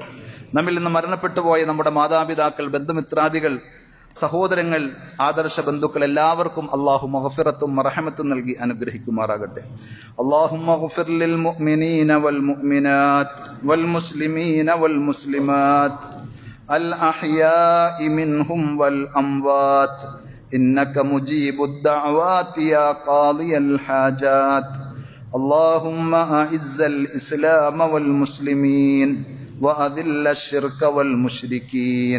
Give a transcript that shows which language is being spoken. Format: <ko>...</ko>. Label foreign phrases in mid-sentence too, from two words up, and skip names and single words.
<ml>നമ്മിൽ നിന്ന് മരണപ്പെട്ടു പോയ നമ്മുടെ മാതാപിതാക്കൾ, ബന്ധുമിത്രാദികൾ, സഹോദരങ്ങൾ, ആദർശ ബന്ധുക്കൾ എല്ലാവർക്കും അള്ളാഹു മഗ്ഫിറത്തും മർഹമത്തും നൽകി അനുഗ്രഹിക്കുമാറാകട്ടെ.</ml> <ar>اللهم اغفر للمؤمنين والمؤمنات والمسلمين والمسلمات الأحياء منهم والأموات إنك مجيب الدعوات يا قاضي الحاجات اللهم أعز الإسلام والمسلمين وأذل الشرك والمشركين</ar>